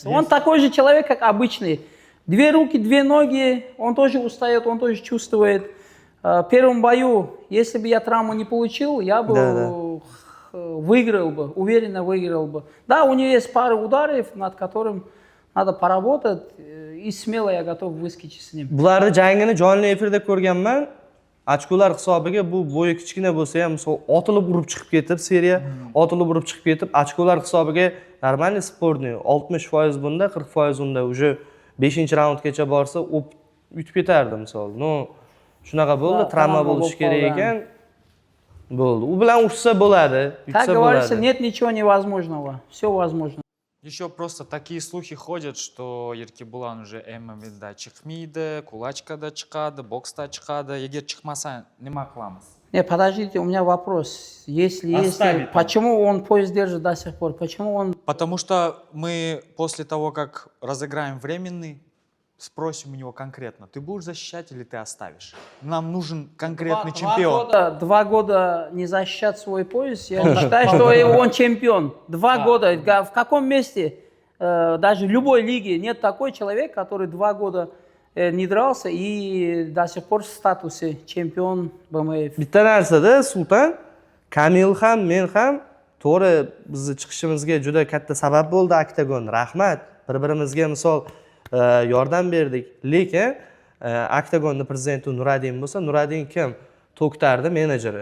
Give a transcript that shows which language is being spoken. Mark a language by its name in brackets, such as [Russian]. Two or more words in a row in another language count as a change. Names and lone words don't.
[Russian] Он такой же человек, как обычный. 2 руки, 2 ноги, он тоже устает, он тоже чувствует. В первом бою, если бы я травму не получил, я бы выиграл бы, уверенно выиграл бы. Да, у него есть пара ударов, над которым надо поработать, и смело я готов выскочить с ним. [Uzbek] Bularni jangini jonli efirda ko'rganman. Ochkolar hisobiga bu bo'yi kichkina bo'lsa ham, misol otilib urib chiqib ketib, seriya otilib urib chiqib ketib, ochkolar hisobiga normalniy sportni 60% bunda, 40% unda уже 5-raundgacha borsa, yutib ketardi misol. No, shunaqa bo'ldi, travma bo'lishi kerak ekan. Bo'ldi. U bilan ushsa bo'ladi, [Russian] Как [Uzbek] yutsa [Russian] говорится, [Uzbek] bo'ladi. [Russian] нет ничего невозможного, все возможно. Еще просто такие слухи ходят, что Еркебулан уже ММА'да chiqmaydi, кулачкада chiqadi, бокста chiqadi. [Uzbek] Егер chiqmasa, nima qilamiz? [Russian] Не, подождите, у меня вопрос. Если, Оставить там. почему он пояс держит до сих пор? Почему он... Потому что мы после того, как разыграем временный, спросим у него конкретно, ты будешь защищать или ты оставишь? Нам нужен конкретный чемпион. 2 года не защищать свой пояс, я считаю, что он чемпион. 2 года. В каком месте, даже в любой лиге, нет такой человек, который 2 года не дрался и до сих пор в статусе чемпион БМФ. [Uzbek] Bitta narsada Sultan, Kamil ham, men ham to'g'ri bizni chiqishimizga juda katta sabab bo'ldi Oktagon. Rahmat. Bir-birimizga misol yordam berdik. Lekin Oktagonning prezidenti Nuradin bo'lsa, Nuradin kim? To'ktardi menejeri.